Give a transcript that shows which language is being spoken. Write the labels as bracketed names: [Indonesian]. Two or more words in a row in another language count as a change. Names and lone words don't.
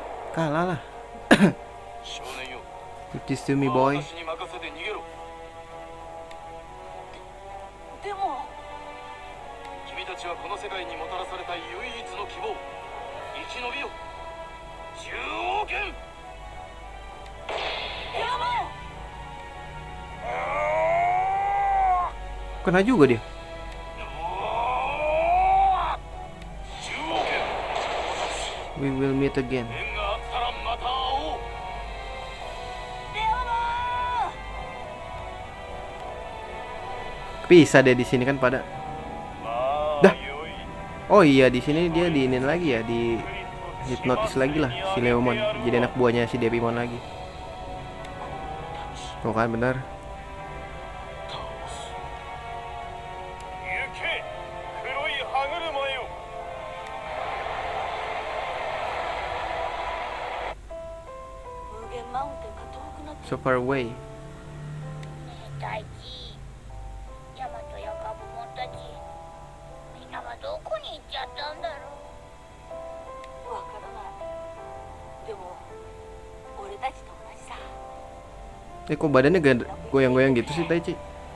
[Indonesian] Kalah lah. [Japanese] 少年よ、 [English] Give this to me [Japanese] ここは [English] boy. [Japanese] 私に任せて逃げろ。でも君たちはこの世界にもたらされた唯一の希望。生き延びよ。10億円。やばい [Indonesian] Kena juga dia. [Japanese] 10 億円。 [English] We will meet again. [Japanese] 縁があったらまた会おう。レオナ [Indonesian] Bisa deh di sini kan pada. ま Dah. あよい。 Oh iya di sini dia diinin lagi ya, di hipnotis lagi lah si Leomon. Jadi anak buahnya si Devimon lagi. Tuh kan benar. [Japanese] 行け、黒い歯車よ。無限マウンテンが遠くなって [English] So far away. [Japanese] 大地、ヤマトやガブモンたち、みんなはどこに行っちゃったんだろう。わからないでも俺たちと同じさ [Indonesian] Kok badannya goyang-goyang gitu sih Taichi?